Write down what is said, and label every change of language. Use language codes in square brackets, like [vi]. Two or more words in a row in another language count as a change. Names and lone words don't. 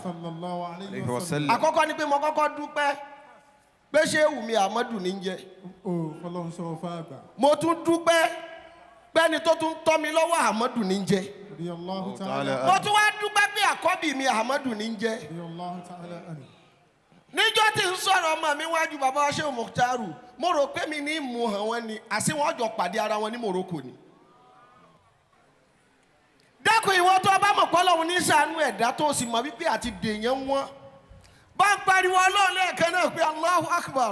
[ar] صلى الله عليه وسلم. [yo] àkọ́kọ́ ni pé mo kọ́kọ́ dúpẹ́ pé Sheikh Ahmadu ní jẹ́. o fọlọ́n sọ fàgbà. mo tún dúpẹ́ pẹ́ni tó tún tọ́ mi lọ́wọ́ Ahmadu ní jẹ́. [ar] رضي الله تعالى. [yo] mo tún wá dúpẹ́ pé àkọ́bí mi Ahmadu ní jẹ́. [ar] رضي الله تعالى عنه. [yo] níjọ́ tí ń sọ̀rọ̀ ọmọ mi wájú bàbá wa Sheikh Mukhtar mo rò pé mi ní mú hàn wọ́n ni àti wọ́n jọ pàdé ara wọn ní Morocco ni. dákun ìwọ tó bá mọ̀ pé Ọlọ́run ní ṣàánú ẹ̀dá tó sì mọ̀ wípé àti dèèyàn wọn bá ń pariwo Ọlọ́run lẹ́ẹ̀kan náà pé [ar] الله أكبر.